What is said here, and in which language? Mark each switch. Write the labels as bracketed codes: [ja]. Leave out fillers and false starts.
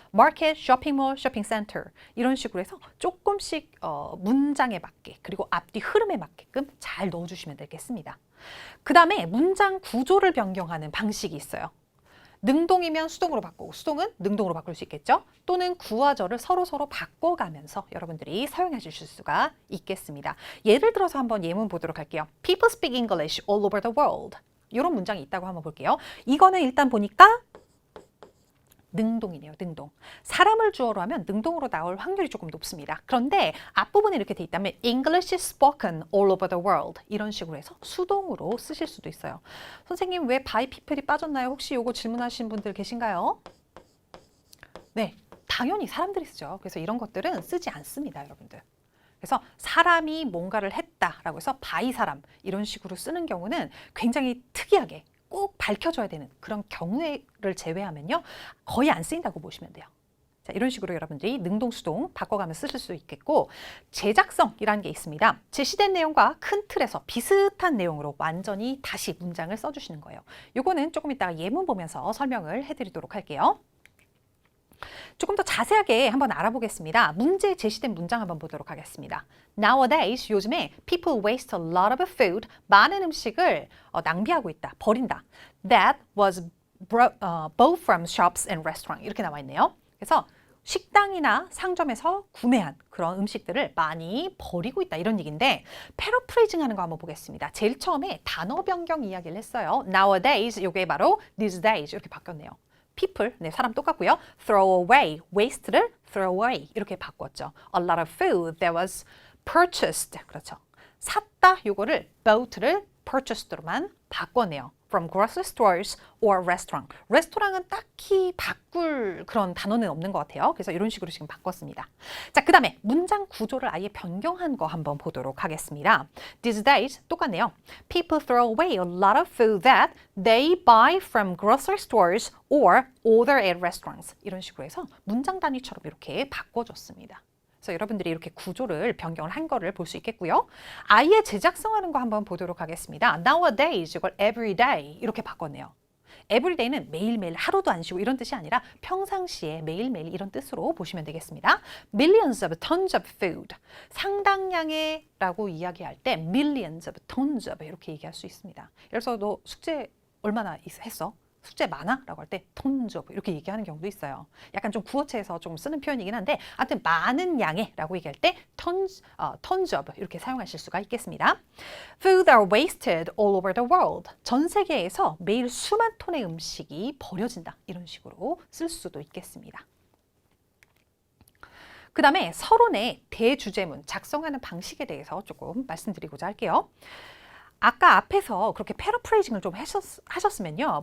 [en] market, shopping mall, shopping center [ko] 이런 식으로 해서 조금씩 문장에 맞게 그리고 앞뒤 흐름에 맞게끔 잘 넣어주시면 되겠습니다. 그 다음에 문장 구조를 변경하는 방식이 있어요. 능동이면 수동으로 바꾸고 수동은 능동으로 바꿀 수 있겠죠. 또는 구와 절을 서로 바꿔가면서 여러분들이 사용해 주실 수가 있겠습니다. 예를 들어서 한번 예문 보도록 할게요. [en] People speak English all over the world. [ko] 이런 문장이 있다고 한번 볼게요. 이거는 일단 보니까 능동이네요. 능동. 사람을 주어로 하면 능동으로 나올 확률이 조금 높습니다. 그런데 앞부분에 이렇게 돼 있다면 [en] English is spoken all over the world [ko] 이런 식으로 해서 수동으로 쓰실 수도 있어요. 선생님 왜 by people이 빠졌나요? 혹시 이거 질문하신 분들 계신가요? 네, 당연히 사람들이 쓰죠. 그래서 이런 것들은 쓰지 않습니다, 여러분들. 그래서 사람이 뭔가를 했다라고 해서 by 사람 이런 식으로 쓰는 경우는 굉장히 특이하게 꼭 밝혀줘야 되는 그런 경우를 제외하면요. 거의 안 쓰인다고 보시면 돼요. 자, 이런 식으로 여러분들이 능동, 수동 바꿔가며 쓰실 수 있겠고 재작성이라는 게 있습니다. 제시된 내용과 큰 틀에서 비슷한 내용으로 완전히 다시 문장을 써주시는 거예요. 요거는 조금 이따가 예문 보면서 설명을 해드리도록 할게요. 조금 더 자세하게 한번 알아보겠습니다. 문제에 제시된 문장 한번 보도록 하겠습니다. [en] Nowadays, [ko] 요즘에 [en] people waste a lot of food, [ko] 많은 음식을 낭비하고 있다, 버린다. [en] That was bought from shops and restaurants. [ko] 이렇게 나와 있네요. 그래서 식당이나 상점에서 구매한 그런 음식들을 많이 버리고 있다 이런 얘기인데 패러프레이징 하는 거 한번 보겠습니다. 제일 처음에 단어 변경 이야기를 했어요. Nowadays, 이게 바로 these days 이렇게 바뀌었네요. people, 네, 사람 똑같고요. throw away, waste를 throw away 이렇게 바꿨죠. [en] A lot of food that was purchased, [ko] 그렇죠. 샀다, 요거를 bought를 purchased로만 바꿨네요. [en] From grocery stores or restaurant. [ko] 레스토랑은 딱히 바꿀 그런 단어는 없는 것 같아요. 그래서 이런 식으로 지금 바꿨습니다. 자, 그 다음에 문장 구조를 아예 변경한 거 한번 보도록 하겠습니다. [en] These days [ko] 똑같네요. [en] People throw away a lot of food that they buy from grocery stores or order at restaurants. [ko] 이런 식으로 해서 문장 단위처럼 이렇게 바꿔줬습니다. 그래서 여러분들이 이렇게 구조를 변경을 한 거를 볼 수 있겠고요. 아예 제작성하는 거 한번 보도록 하겠습니다. Nowadays 이걸 everyday 이렇게 바꿨네요. everyday는 매일매일 하루도 안 쉬고 이런 뜻이 아니라 평상시에 매일매일 이런 뜻으로 보시면 되겠습니다. [en] Millions of tons of food. [ko] 상당량의 라고 이야기할 때 millions of tons of 이렇게 얘기할 수 있습니다. 그래서 너 숙제 얼마나 했어? 숙제 많아? 라고 할 때 tons of 이렇게 얘기하는 경우도 있어요. 약간 좀 구어체에서 좀 쓰는 표현이긴 한데 아무튼 많은 양의 라고 얘기할 때 tons of 이렇게 사용하실 수가 있겠습니다. [en] Food are wasted all over the world. [ko] 전 세계에서 매일 수만 톤의 음식이 버려진다. 이런 식으로 쓸 수도 있겠습니다. 그 다음에 서론의 대주제문 작성하는 방식에 대해서 조금 말씀드리고자 할게요. 아까 앞에서 그렇게 패러프레이징을 좀 하셨으면요.